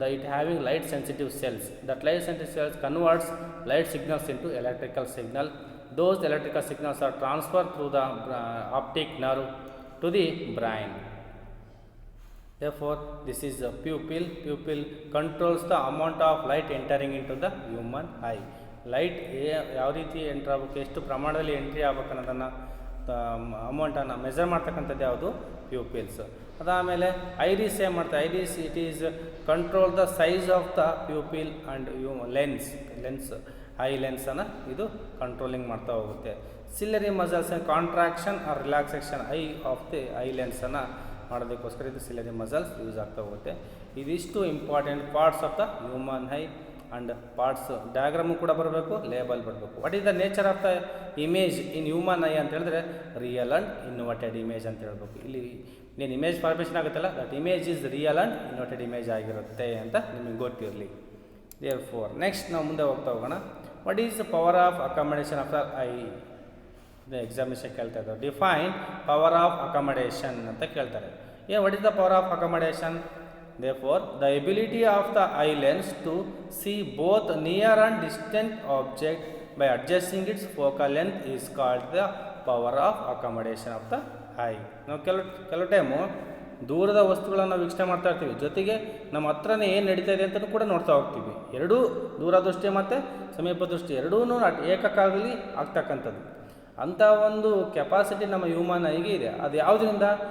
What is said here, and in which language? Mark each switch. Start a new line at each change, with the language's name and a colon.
English: it having light sensitive cells. that light sensitive cells converts light signals into electrical signal. those electrical signals are transferred through the optic nerve to the brain. therefore this is a pupil. Pupil controls the amount of light entering into the human eye.
Kannada: Light ಯಾವ ರೀತಿ entry ಆಗಬೇಕು, ಎಷ್ಟು ಪ್ರಮಾಣದಲ್ಲಿ entry ಆಗ್ಬೇಕು ಅನ್ನೋದನ್ನು ಅಮೌಂಟನ್ನು measure ಮಾಡ್ತಕ್ಕಂಥದ್ದು ಯಾವುದು? ಪ್ಯೂಪಿಲ್ಸ್. ಅದಾದಮೇಲೆ ಐರಿಸ್ ಏನು ಮಾಡ್ತಾರೆ?
English: iris it is control the size of the pupil and lens
Kannada: I ಲೆನ್ಸನ್ನು ಇದು ಕಂಟ್ರೋಲಿಂಗ್ ಮಾಡ್ತಾ ಹೋಗುತ್ತೆ. Ciliary muscles contraction R relaxation of the I ಲೆನ್ಸನ್ನು ಮಾಡೋದಕ್ಕೋಸ್ಕರ ಇದು ಸಿಲಿಯರಿ ಮಸಲ್ಸ್ ಯೂಸ್ ಆಗ್ತಾ ಹೋಗುತ್ತೆ.
English: ಇದಿಷ್ಟು important parts of the human eye and parts.
Kannada: Diagram ಕೂಡ ಬರಬೇಕು, ಲೇಬಲ್ ಬರಬೇಕು.
English: What is the nature of the image in human eye ಅಂತ ಹೇಳಿದ್ರೆ real and inverted image ಅಂತ ಹೇಳ್ಬೇಕು. ಇಲ್ಲಿ
Kannada: ಏನು ಇಮೇಜ್ ಫಾರ್ಮೇಷನ್ ಆಗುತ್ತಲ್ಲ
English: that image is real and inverted image
Kannada: ಆಗಿರುತ್ತೆ ಅಂತ ನಿಮಗೆ ಗೊತ್ತಿರಲಿ.
English: Therefore next ನಾವು ಮುಂದೆ ಹೋಗ್ತಾ ಹೋಗೋಣ. What is the power of accommodation of the eye?
Kannada: Examination ಕೇಳ್ತಾ ಇದ್ದಾರೆ.
English: Define power of accommodation ಅಂತ ಕೇಳ್ತಾರೆ. What is the power of accommodation? Therefore, the ability of the eye lens to see both near and distant object by adjusting its focal length is called the power of accommodation of the eye.
Kannada: ನಾವು ಕೆಲವು time ದೂರದ ವಸ್ತುಗಳನ್ನು ವೀಕ್ಷಣೆ ಮಾಡ್ತಾ ಇರ್ತೀವಿ, ಜೊತೆಗೆ ನಮ್ಮ ಹತ್ರನೇ ಏನು ನಡೀತಾ ಇದೆ ಅಂತಲೂ ಕೂಡ ನೋಡ್ತಾ ಹೋಗ್ತೀವಿ. ಎರಡೂ ದೂರದೃಷ್ಟಿ ಮತ್ತು ಸಮೀಪ ದೃಷ್ಟಿ ಎರಡೂ ಏಕಕಾಲದಲ್ಲಿ ಆಗ್ತಕ್ಕಂಥದ್ದು. ಅಂಥ ಒಂದು ಕೆಪಾಸಿಟಿ ನಮ್ಮ ಹ್ಯೂಮನ್ ಐಗೆ ಇದೆ. ಅದು ಯಾವುದರಿಂದ?